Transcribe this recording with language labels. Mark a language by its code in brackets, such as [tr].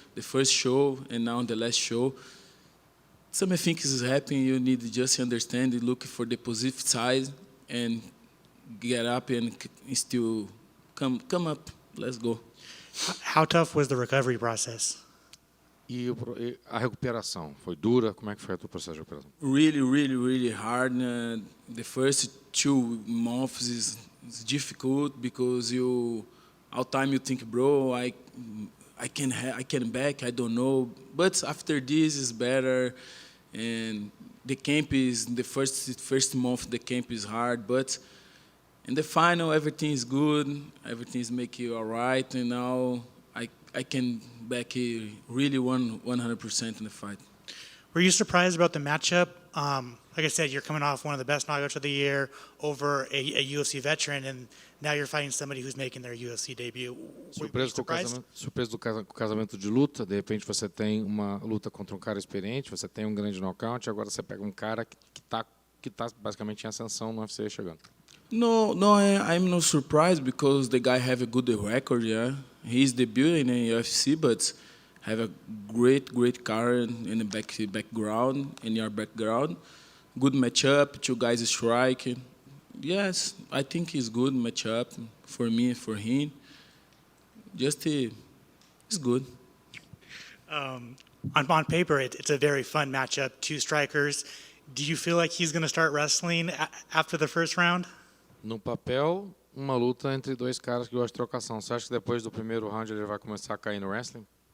[en] The first show and now the last show. Some things is happening. You need to just understand, look for the positive side, and get up and still come up. Let's go. How tough was the recovery process? [pt] E a recuperação foi dura? Como é que foi o teu processo de recuperação? [en] Really hard. The first 2 months is difficult, because all time you think, bro, I can back. I don't know. But after this is better, and the camp is the first month. The camp is hard, but in the final, everything is good. Everything is making you all right, and now I can back really 100% in the fight. Were you surprised about the matchup? Like I said, you're coming off one of the best knockouts of the year over a UFC veteran, and now you're fighting somebody who's making their UFC debut. [pt] Surpreso com o casamento de luta, de repente você tem uma luta contra um cara experiente, você tem um grande nocaute, agora você pega um cara que tá basicamente em ascensão no UFC chegando. [en] No, I'm not surprised, because the guy have a good record. Yeah, he's debuting in UFC, but have a great car in the background, in your background. Good matchup, two guys strike. Yes, I think it's good matchup for me and for him. It's good. On paper, it's a very fun matchup, two strikers. Do you feel like he's going to start wrestling after the first round? [pt] No papel, uma luta entre dois caras que gostam de trocação. Você acha que depois do primeiro round ele vai começar a cair no wrestling?